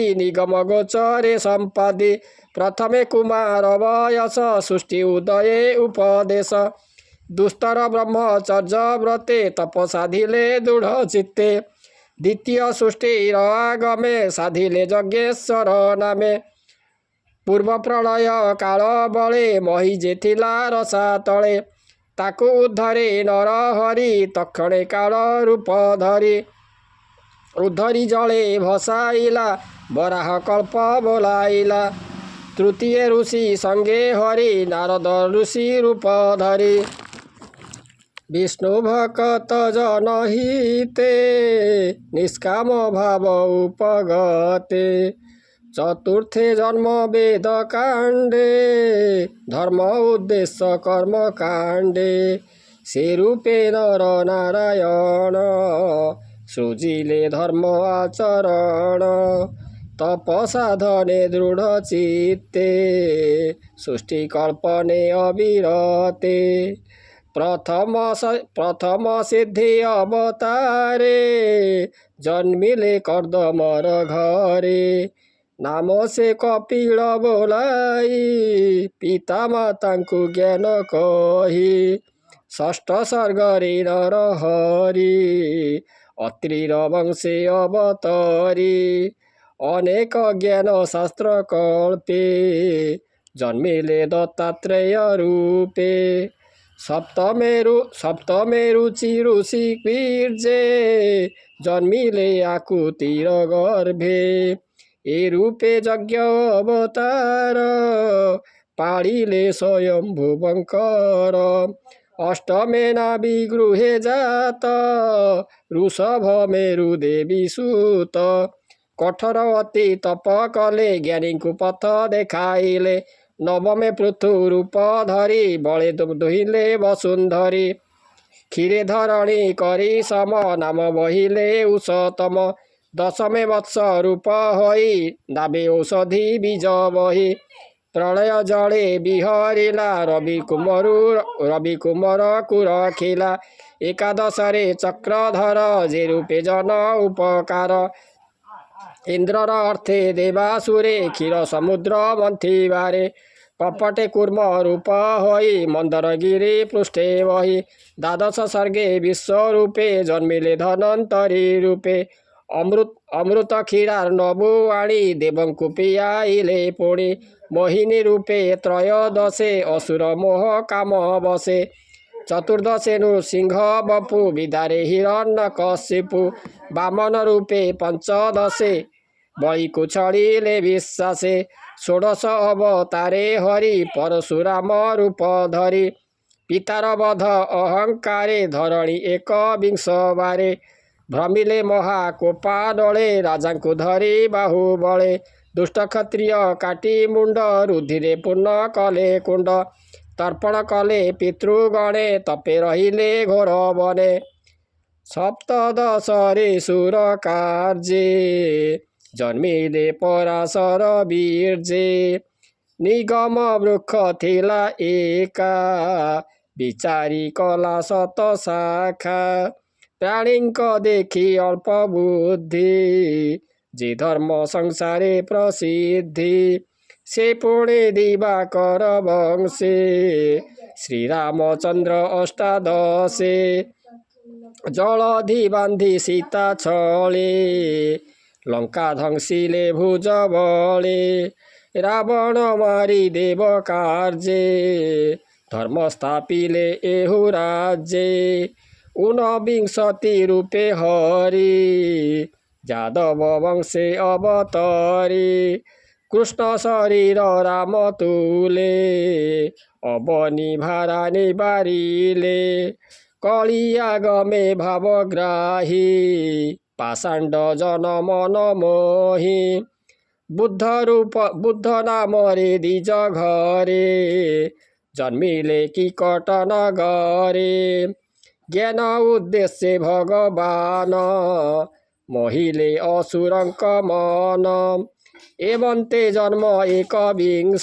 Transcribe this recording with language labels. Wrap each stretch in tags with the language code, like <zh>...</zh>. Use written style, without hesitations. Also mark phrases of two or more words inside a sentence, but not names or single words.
<or>ନିଗମ ଗୋଚରେ ସଂପାଦେ ପ୍ରଥମେ କୁମାର ବୟସ ସୃଷ୍ଟି ଉଦୟ ଉପଦେଶ ଦୁସ୍ତର ବ୍ରହ୍ମଚର୍ଯ୍ୟ ବ୍ରତେ ତପ ସାଧିଲେ ଦୃଢ଼ ଚିତ୍ତେ ଦ୍ୱିତୀୟ ସୃଷ୍ଟିର ଆଗମେ ସାଧିଲେ ଯଜ୍ଞେଶ୍ୱର ନାମେ ପୂର୍ବ ପ୍ରଳୟ କାଳ ବଳେ ମହୀ ଯେଥିଲା ରସା ତଳେ ତାକୁ ଉଦ୍ଧରେ ନର ହରି ତକ୍ଷଣେ କାଳ ରୂପ ଧରି ଉଦ୍ଧରି ଜଳେ ଭସାଇଲା ବରାହ କଳ୍ପ ବୋଲାଇଲା ତୃତୀୟ ଋଷି ସଙ୍ଗେ ହରି ନାରଦ ଋଷି ରୂପ ଧରି ବିଷ୍ଣୁ ଭକ୍ତ ଜନହିତେ ନିଷ୍କାମ ଭାବ ଉପଗତେ ଚତୁର୍ଥେ ଜନ୍ମ ବେଦ କାଣ୍ଡେ ଧର୍ମ ଉଦ୍ଦେଶ୍ୟ କର୍ମ କାଣ୍ଡେ ସେ ରୂପେ ନର ନାରାୟଣ ସୃଜିଲେ ଧର୍ମ ଆଚରଣ ତପସାଧନେ ଦୃଢ଼ ଚିତ୍ତେ ସୃଷ୍ଟି କଳ୍ପନେ ଅବିରତେ ପ୍ରଥମ ସିଦ୍ଧି ଅବତାରେ ଜନ୍ମିଲେ କର୍ଦମର ଘରେ ନାମ ସେ କପିଳ ବୋଲାଇ ପିତା ମାତାଙ୍କୁ ଜ୍ଞାନ କହି ଷଷ୍ଠ ସର୍ଗରେ ନରହରି ଅତ୍ରିର ବଂଶେ ଅବତରି ଅନେକ ଜ୍ଞାନ ଶାସ୍ତ୍ର କଳ୍ପେ ଜନ୍ମିଲେ ଦତ୍ତାତ୍ରେୟ ରୂପେ ସପ୍ତମେ ରୁଚି ଋଷି ବୀର୍ଯ୍ୟେ ଜନ୍ମିଲେ ଆକୁତିର ଗର୍ଭେ ଏ ରୂପେ ଯଜ୍ଞ ଅବତାର ପାଳିଲେ ସ୍ୱୟମ୍ଭୁବଙ୍କର ଅଷ୍ଟମେ ନାଭି ଗୃହେ ଜାତ ବୃଷଭ ମେରୁ ଦେବୀ ସୁତ କଠୋର ଅତି ତପ କଲେ ଜ୍ଞାନୀ କୋ ପଥ ଦେଖାଇଲେ ନବମେ ପୃଥୁ ରୂପ ଧରି ବଳେ ଦୁହିଲେ ବସୁନ୍ଧରୀ କ୍ଷୀରେ ଧରଣୀ କରି ସମ ନାମ ବହିଲେ ଉଷତମ ଦଶମେ ବତ୍ସ ରୂପ ହୋଇ ନାଭେ ଔଷଧି ବୀଜ ବହି ପ୍ରଳୟ ଜଳେ ବିହରିଲା ରବି କୁମାର କୁରଖିଲା ଏକାଦଶରେ ଚକ୍ରଧର ଯେ ରୂପେ ଜନ ଉପକାର ଇନ୍ଦ୍ରର ଅର୍ଥେ ଦେବାସୁରେ କ୍ଷୀର ସମୁଦ୍ର ମନ୍ଥିବାରେ କପଟେ କୂର୍ମ ରୂପ ହୋଇ ମନ୍ଦରଗିରି ପୃଷ୍ଠେ ବହି ଦ୍ୱାଦଶ ସର୍ଗେ ବିଶ୍ୱରୂପେ ଜନ୍ମିଲେ ଧନନ୍ତରୀ ରୂପେ ଅମୃତ କ୍ଷୀରାର ନଭୁ ଆଣି ଦେବଙ୍କୁ ପିୟାଇଲେ ପୁଣି ମୋହିନୀ ରୂପେ ତ୍ରୟୋଦଶେ ଅସୁର ମୋହ କାମ ବଶେ ଚତୁର୍ଦ୍ଦଶେ ନୃସିଂହ ବପୁ ବିଦାରେ ହିରଣ୍ୟକଶିପୁ ବାମନ ରୂପେ ପଞ୍ଚଦଶେ ବଳିକୁ ଛଳିଲେ ବିଶ୍ୱାସେ ଷୋଡ଼ଶ ଅବତାରେ ହରି ପରଶୁରାମ ରୂପ ଧରି ପିତାର ବଧ ଅହଙ୍କାରେ ଧରଣୀ ଏକ ବିଂଶବାରେ ଭ୍ରମିଲେ ମହାକୋପା ଡଲେ ରାଜା କୋ ଧରି ବାହୁ ବଳେ ଦୁଷ୍ଟ କ୍ଷତ୍ରିୟ କାଟି ମୁଣ୍ଡ ରୁଧିରେ ପୂର୍ଣ୍ଣ କଲେ କୁଣ୍ଡ ତର୍ପଣ କଲେ ପିତୃଗଣେ ତପେ ରହିଲେ ଘୋର ବନେ ସପ୍ତଦଶରେ ସୁର କାର୍ଯ୍ୟେ ଜନ୍ମିଲେ ପରାଶର ବୀର୍ଯ୍ୟେ ନିଗମ ବୃକ୍ଷ ଥିଲା ଏକା ବିଚାରି କଲା ଶତ ଶାଖା ପ୍ରାଣୀକ ଦେଖି ଅଳ୍ପ ବୁଦ୍ଧି ଯେ ଧର୍ମ ସଂସାରେ ପ୍ରସିଦ୍ଧି ସେ ପୁଣେ ଦିବାକର ବଂଶେ ଶ୍ରୀରାମଚନ୍ଦ୍ର ଅଷ୍ଟାଦଶେ ଜଳଧି ବାନ୍ଧି ସୀତା ଛଳେ ଲଙ୍କା ଧ୍ୱଂସିଲେ ଭୁଜ ବଳେ ରାବଣ ମାରି ଦେବ କାର୍ଯ୍ୟେ ଧର୍ମ ସ୍ଥାପିଲେ ଏହୁ ରାଜ୍ୟେ ଊନବିଂଶତି ରୂପେ ହରି ଯାଦବ ବଂଶେ ଅବତରି କୃଷ୍ଣ ଶରୀର ରାମ ତୁଲେ ଅବନୀ ଭାରା ନିବାରିଲେ କଳିଆଗମେ ଭାବଗ୍ରାହୀ ପାଷଣ୍ଡ ଜନ ମନ ମୋହି ବୁଦ୍ଧ ନାମ ରେ ଦିଜ ଘରେ ଜନ୍ମିଲେ କିକଟ ନଗରେ ଜ୍ଞାନ ଉଦ୍ଦେଶ୍ୟ ଭଗବାନ ମୋହିଲେ ଅସୁରଙ୍କ ମନ ଏବନ୍ତେ ଜନ୍ମ ଏକ ବିଂଶ</or>